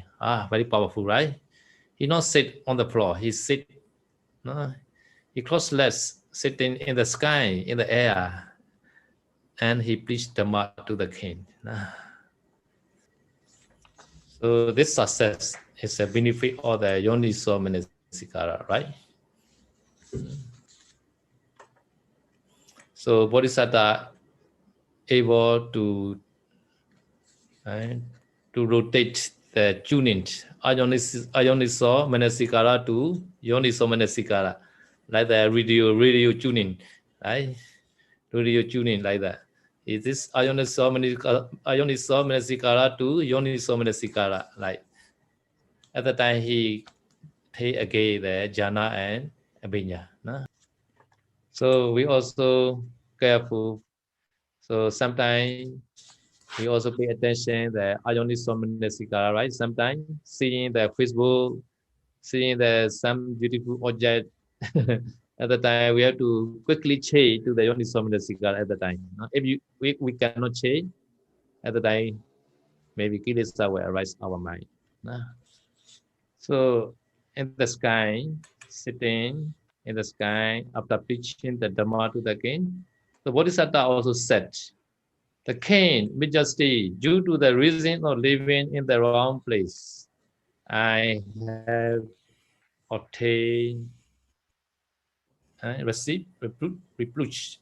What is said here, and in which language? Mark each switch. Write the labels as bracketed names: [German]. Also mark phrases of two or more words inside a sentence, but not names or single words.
[English] Very powerful, right? He not sit on the floor. He cross-legged, sitting in the sky, in the air, and he preached Dhamma to the king. So this success is a benefit of the [Pali] yoniso manasikara, [English] right? So Bodhisattva able to rotate the tuning [Pali] ayoniso manasikara [English] to [Pali] yoniso manasikara, [English] like the radio tuning, right? Radio tuning like that. Is this [Pali] ayoniso manasikara [English] to [Pali] yoniso manasikara? [English] Like at the time he take again the jhana and abhinya. So we also careful. So sometimes we also pay attention the [Pali] ayoniso manasikara, [English] right? Sometimes seeing the Facebook, seeing the some beautiful object at the time we have to quickly change to the [Pali] yoniso manasikara [English] at the time. If we cannot change at the time, maybe kilesa will arise our mind. So in the sky, sitting in the sky after preaching the Dhamma to the king, the Bodhisattva also said, the king, majesty, due to the reason of living in the wrong place, I have obtained, received reproach.